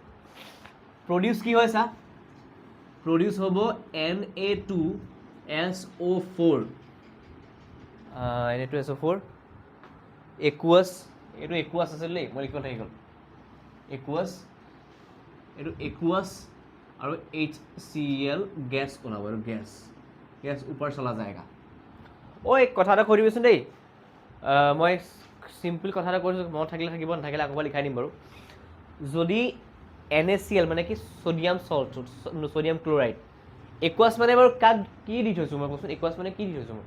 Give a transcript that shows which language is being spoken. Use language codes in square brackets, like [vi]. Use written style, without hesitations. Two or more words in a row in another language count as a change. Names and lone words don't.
[as] প্রডিউস কি হয় চা? প্রডিউস হ'ব Na2SO4। Na2SO4 একুয়াস। এইটো একুয়াস আছিল দেই, মই লিখিব থাকি গ'ল। একুয়াস, এইটো একুয়াস আৰু HCl গেছ ওলাব। এইটো গেছ [hi] ऊपर चला जाएगा। [as] ঐ কথা এটা কৈ দিবিচোন দেই, মই চিম্পল কথা এটা কৈছোঁ, মনত থাকিলে থাকিব, নাথাকিলে আকৌ লিখাই দিম বাৰু। যদি NaCl মানে কি? সোডিয়াম সল্ট, সোডিয়াম ক্লোৰাইড। একুৱাছ মানে বাৰু কাক কি দি থৈছোঁ মই কচোন? একুৱাছ মানে কি দি থৈছোঁ মই?